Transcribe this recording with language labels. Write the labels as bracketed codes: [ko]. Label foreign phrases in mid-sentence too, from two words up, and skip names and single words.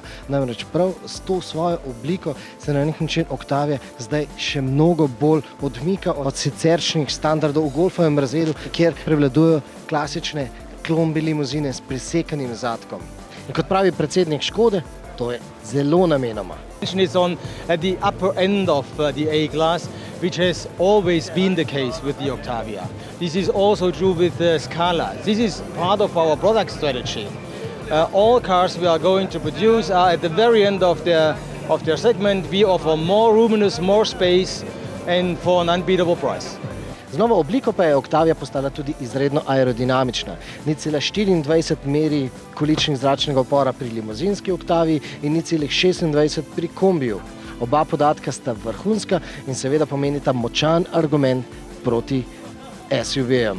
[sl] Namreč prav s to svojo obliko se na nek način Octavia zdaj še mnogo bolj odmika od siceršnjih standardov v golfovem razredu, kjer prevladujejo klasične klombi limuzine s prisekanim zadkom. In kot pravi predsednik Škode, to je zelo namenoma. [en] It's at the upper end of the A-class, which has always been the case with the Octavia. This is also true with the Scala. This is part of our product strategy. All cars we are going to produce are at the very end of their segment. We offer more roominess, more space and for an unbeatable price. [sl] Z novo obliko pa je Octavia postala tudi izredno aerodinamična. 0,24 meri količnik zračnega upora pri limuzinski Octavii in 0,26 pri kombiju. Oba podatka sta vrhunska in seveda pomenita močan argument proti SUV-jem.